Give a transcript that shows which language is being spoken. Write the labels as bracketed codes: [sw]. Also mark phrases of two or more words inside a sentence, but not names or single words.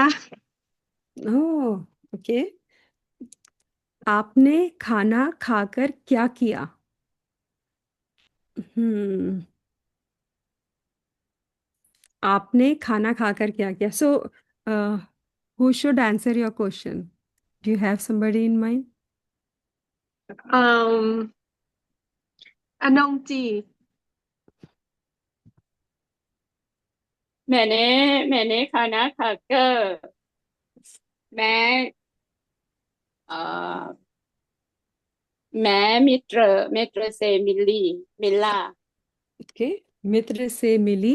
[en] Oh, okay. [hi] आपने खाना खाकर क्या किया? हम्म। आपने खाना खाकर क्या किया? [en] So who should answer your question? Do you have somebody in mind? [vi] um anh chị [hi] मैंने मैंने खाना खाकर मैं अ, मैं मित्र मित्र से मिला। ओके, मित्र से मिली।